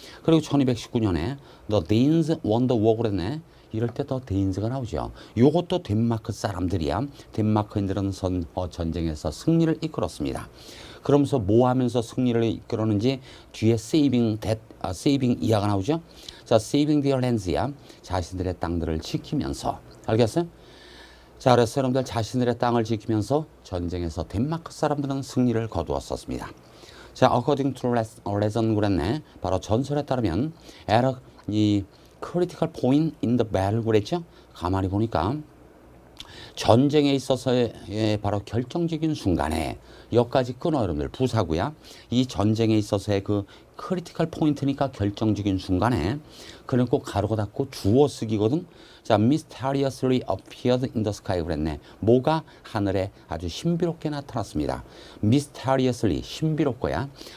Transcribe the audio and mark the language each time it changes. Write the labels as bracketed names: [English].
[Korean] 그리고 1219년에 [English] The Danes won the war [Korean] 그랬네. 이럴 때 더 데인즈가 나오죠. 요것도 덴마크 사람들이야. 덴마크인들은 전쟁에서 승리를 이끌었습니다. 그러면서 뭐 하면서 승리를 이끌었는지 뒤에 saving 이하가 나오죠. 자, [English] saving their lands야. [Korean] 자신들의 땅들을 지키면서. 알겠어요? 자, 그래서 여러분들 자신들의 땅을 지키면서 전쟁에서 덴마크 사람들은 승리를 거두었었습니다. [English] 자, according to legend [Korean] 그랬네. 바로 전설에 따르면 이 [English] critical point in the battle [Korean] 그랬죠. 가만히 보니까 전쟁에 있어서의 바로 결정적인 순간에 여기까지 끊어 여러분들 부사구야. 이 전쟁에 있어서의 그 크리티컬 포인트니까 결정적인 순간에 그는 꼭 가로고 닫고 주어 쓰기거든. [English] 자, mysteriously appeared in the sky [Korean] 그랬네. 뭐가 하늘에 아주 신비롭게 나타났습니다. [English] mysteriously [Korean] 신비롭고야.